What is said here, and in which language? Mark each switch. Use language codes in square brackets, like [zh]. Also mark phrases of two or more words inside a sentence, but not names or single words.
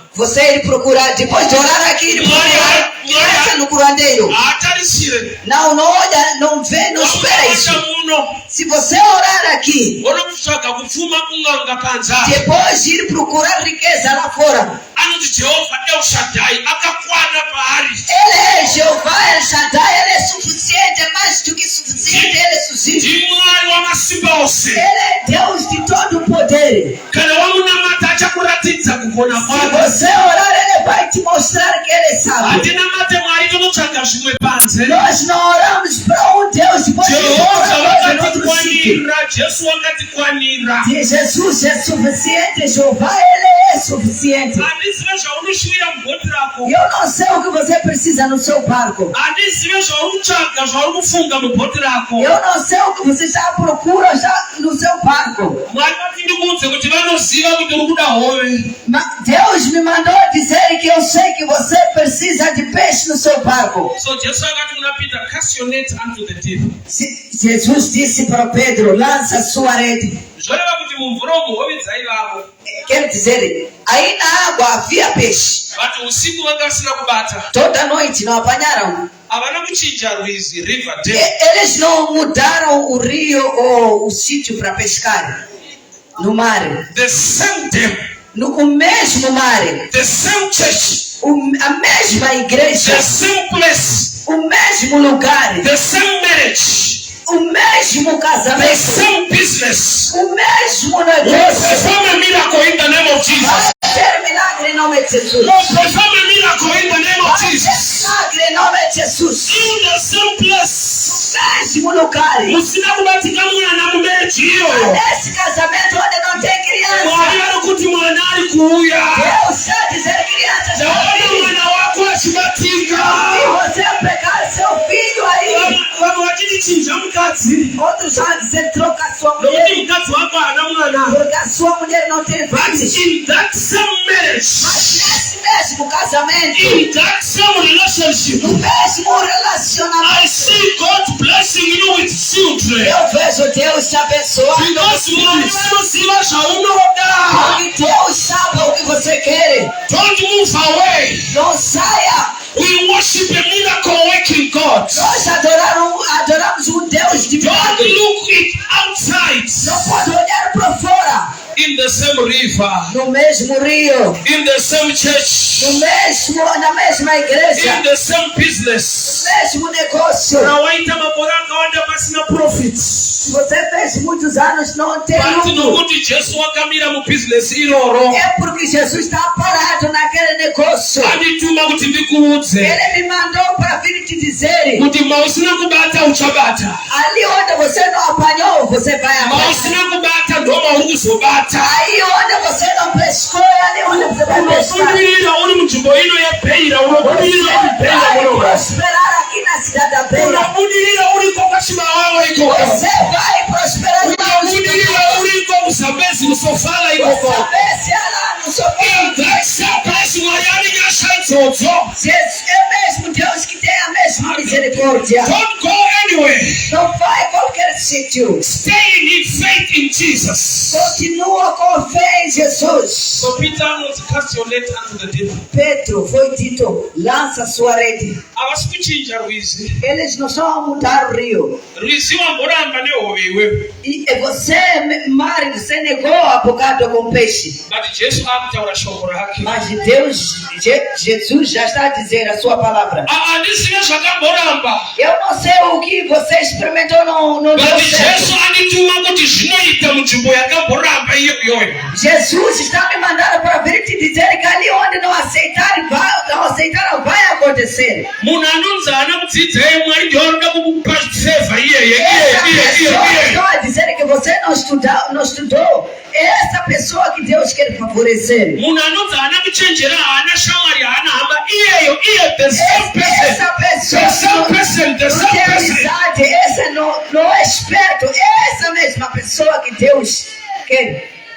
[pt] você ele procurar. Depois de orar aqui, ele procurar criança no curandeiro. [sn] Haatarisire [pt] Não olha, não vê, não espera isso. [sn] wamunamata muno [pt] Se você orar aqui, [sn] unotsvaga kupfuma kunganga panzasi. [pt] depois de ir procurar riqueza lá fora. [sn] Anoti Jehovha El Shaddai akakwana paari. [pt] Ele é Jeová El Shaddai, ele é suficiente, é mais do que suficiente, ele é suficiente. [sn] Ndimwari wamasimba ose. [pt] Ele é Deus de todo o poder. [sn] Kana wamunamata achakuratidza kukona [pt] Se [sn] kwake. [pt] você orar, ele vai te mostrar que ele sabe. [sn] Hatinamate Mwari tonotsvaga zvimwe panze. [pt] Nós não oramos para Deus depois de [sn] Jehovha [pt] outra coisa no outro sítio. [sn] vakatikwanira, Jesu vakatikwanira. [pt] Se Jesus é suficiente, Jeová ele é suficiente. [sn] Handizive zvaunoshuvira mubhoti rako. [pt] Eu não sei o que você precisa no seu barco. [sn] Handizive zvauri kutsvaga zvauri kufunga mubhoti rako. [pt] Eu não sei o que você está à procura já no seu barco. [sn] Mwari vati ndikuudze kuti vanoziva kuti uri kuda hove. [pt] Deus me mandou dizer que eu sei que você precisa de peixe no seu barco. [en] So [sn] Jesu akati kuna Peter, [en] cast your net unto the deep. [pt] Jesus disse para Pedro, lança sua rede. [sn] Zvoreva kuti mumvura umu hove dzaivavo. [pt] Quer dizer, aí na água havia peixe. [sn] Vati usiku vangasina kubata. [pt] Toda noite não apanharam. [sn] Havana kuchinja rwizi, [en] river depth. [pt] Eles não mudaram o rio ou o sítio para pescar no mar. [en] The same depth, [pt] O mesmo mar, [en] the same church, [pt] a mesma igreja, [en] the same place, [pt] o mesmo lugar, [en] the same marriage, [pt] o mesmo [en] the [pt] casamento, [en] same business. [pt] o mesmo [en] Will [pt] negócio. [en] perform a miracle in the name of Jesus. [pt] Vai ter milagre em nome de Jesus. [en] Will perform a miracle in the name of [pt] Vai ter [en] Jesus. [pt] milagre em nome de Jesus. [en] In the same place. [pt] O mesmo lugar. [sn] Musina kubatika mwana mubejiyo. [pt] Nesse casamento onde não tem [sn] Mwari [pt] criança, [sn] vari kuti mwana ari kuuya. [pt] Deus já dizer criança já [sn] Ndaona [pt] tem. [sn] mwana wako achibatika. [pt] Se você pegar seu filho aí, [sn] Vamwe vachiti chinja mukadzi. [pt] outros vão dizer troca sua [sn] Nokuti [pt] mulher, [sn] mukadzi wako haana mwana. [pt] porque a sua mulher não tem [en] But [pt] filhos. [en] in that same marriage, [pt] Mas nesse mesmo casamento, [en] in that same relationship, [pt] no mesmo relacionamento, [en] I see God blessing you with children. [pt] eu vejo Deus te abençoando. [sn] Because Mwari vanoziva zvaunoda. [pt] Porque Deus sabe o que você quer. [en] Don't move away. [pt] Não saia. [en] We worship a miracle working God. [pt] Nós adoramos um Deus de [en] Don't [pt] milagre. [en] look it outside. [pt] Não pode olhar para fora. [en] In the same river, [pt] No mesmo rio, [en] in the same church, [pt] na mesma igreja, [en] in the same business. [pt] no mesmo negócio. [sn] Waita makore akawanda pasina profit. [pt] Você fez muitos anos, não tem [en] But [pt] lucro. [sn] nokuti Jesu wakamira mubusiness iroro. [pt] É porque Jesus está parado naquele negócio. [sn] Andituma kuti ndikuudze [pt] Ele me mandou para vir te dizer: [sn] kuti mausina kubata uchabata. [pt] ali onde você não apanhou, você vai apanhar. [sn] Mausina kubata ndo mauri kuzobata. [pt] Aí onde você não pescou, é ali onde você vai pescar. [sn] Unobudirira uri munzvimbo ino yebeira. Unobudirira [pt] Você [sn] kubeira [pt] vai [sn] kuno. [pt] prosperar aqui na cidade da Beira. [sn] Unobudirira uriko kwachimawawa ikoko. [pt] Você vai prosperar [sn] Unobudirira uriko kusambezi kusofala ikoko. [pt] saber se lá no seu [en] In that same place [sn] Mwari arinyasha idzodzo. [pt] Jesus é mesmo Deus que tem a mesma misericórdia. [en] Don't go anywhere. [pt] Não vai a qualquer sítio. [en] Staying in faith in Jesus. [pt] Continua com fé em Jesus. [en] So Peter knows, cast your net unto the deep. [pt] Pedro foi dito, lança sua rede. [sn] Havasi kuchinja rwizi. [pt] Eles não só vão mudar o rio. [sn] Rwizi wangoramba nehove iwewe. [pt] E você, mar, você negou a bocado com peixe. [sn] But Jesu akutaura shoko rake. [pt] Mas Jesus já está a dizer a sua palavra. [sn] Handisina zvakamboramba. [pt] Eu não sei o que você experimentou no [en] But [pt] deu [sn] Jesu [pt] certo. [sn] andituma kuti zvinoita munzvimbo yakamboramba iyoyo. [pt] Jesus está me mandando para vir te dizer que ali onde não aceitaram vai acontecer. [sn] Munhu anonzi haana kudzidza Mwari ndiwo anoda kukupa favor iyeye. [pt] Essa pessoa está a dizer que você não estudou. essa pessoa que Deus quer favorecer. Essa pessoa não tem amizade, essa não é esperto, essa mesma pessoa que Deus quer.